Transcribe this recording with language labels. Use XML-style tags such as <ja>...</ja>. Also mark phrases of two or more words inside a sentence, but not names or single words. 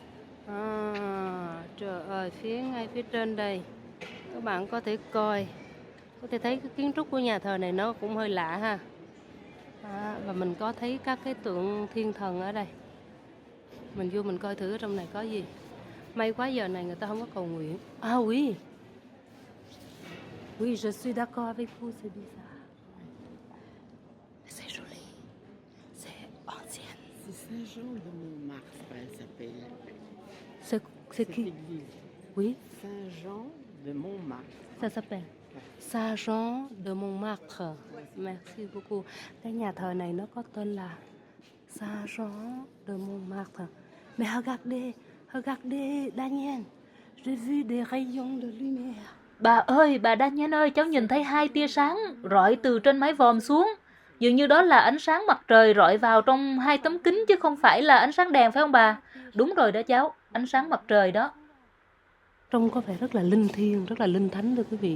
<vi>Trời ơi, ngay phía trên đây các bạn có thể coi, có thể thấy cái kiến trúc của nhà thờ này nó cũng hơi lạ ha. Và mình có thấy các cái tượng thiên thần ở đây. Mình vô mình coi thử ở trong này có gì. May quá giờ này người ta không có cầu nguyện.</vi> <fr>Oui. Oui, je suis d'accord avec vous, c'est bizarre. C'est joli. C'est ancien. C'est Saint-Jean de Montmartre, elle s'appelle. C'est qui? L'église. Oui. Saint-Jean de Montmartre. Ça s'appelle Saint-Jean de Montmartre. Merci beaucoup.</fr> <vi>Cái nhà thờ này nó có tên là Saint-Jean de Montmartre.</vi> <fr>Mais regardez, Daniel. J'ai vu des rayons de lumière.</fr> <vi>Bà ơi, bà Daniel ơi, cháu nhìn thấy 2 tia sáng rọi từ trên mái vòm xuống. Dường như đó là ánh sáng mặt trời rọi vào trong 2 tấm kính chứ không phải là ánh sáng đèn phải không bà? Đúng rồi đó cháu, ánh sáng mặt trời đó. Trông có vẻ rất là linh thiêng, rất là linh thánh thưa quý vị.</vi>